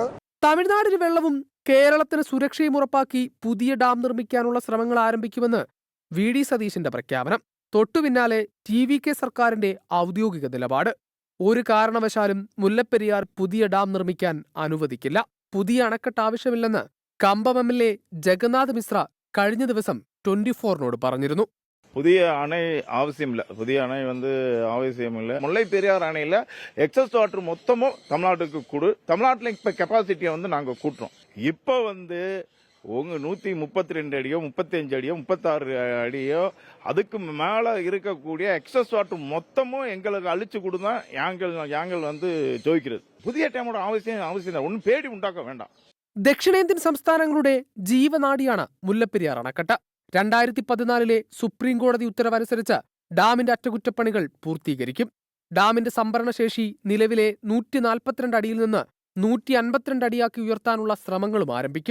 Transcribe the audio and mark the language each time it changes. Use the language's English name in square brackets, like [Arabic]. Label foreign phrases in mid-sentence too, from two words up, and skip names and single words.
[Malayalam] തമിഴ്നാടിന് വെള്ളവും കേരളത്തിന് സുരക്ഷയും ഉറപ്പാക്കി പുതിയ ഡാം നിർമ്മിക്കാനുള്ള ശ്രമങ്ങൾ ആരംഭിക്കുമെന്ന് VD സതീശന്റെ പ്രഖ്യാപനം. തൊട്ടുപിന്നാലെ TVK സർക്കാരിന്റെ ഔദ്യോഗിക നിലപാട്. ഒരു കാരണവശാലും മുല്ലപ്പെരിയാർ പുതിയ ഡാം നിർമ്മിക്കാൻ അനുവദിക്കില്ല. പുതിയ അണക്കെട്ട് ആവശ്യമില്ലെന്ന് കമ്പം MLA ജഗന്നാഥ് മിശ്ര കഴിഞ്ഞ ദിവസം 24നോട് പറഞ്ഞിരുന്നു. [Tamil] புதிய அணை அவசியம் இல்லை. புதிய அணை அவசியம் இல்லை. முல்லை பெரியார் அணையில் [English] excess water [Tamil] மொத்தமும் தமிழ்நாட்டுக்கு கொடு. தமிழ்நாட்டில் இப்போ கெப்பாசிட்டியை நாங்கள் கூட்டுறோம். இப்போ உங்க 132 அடியோ 35 அடியோ 36 அடியோ அதுக்கு மேலே இருக்கக்கூடிய [English] excess water [Tamil] மொத்தமும் எங்களுக்கு அழிச்சு கொடுத்தா யாங்கள் ஜோதிக்கிறது. புதிய டேமோட அவசியம் ஒன்றும் பேடி உண்டாக்க வேண்டாம். [Malayalam] ദക്ഷിണേന്ത്യൻ സംസ്ഥാനങ്ങളുടെ ജീവനാഡിയാണ് മുല്ലപ്പെരിയാർ അണക്കെട്ട്. 2014 സുപ്രീം കോടതി ഉത്തരവനുസരിച്ച് ഡാമിന്റെ അറ്റകുറ്റപ്പണികൾ പൂർത്തീകരിക്കും. ഡാമിന്റെ സംഭരണശേഷി നിലവിലെ 142 അടിയിൽ നിന്ന് 152 അടിയാക്കി ഉയർത്താനുള്ള ശ്രമങ്ങളും ആരംഭിക്കും.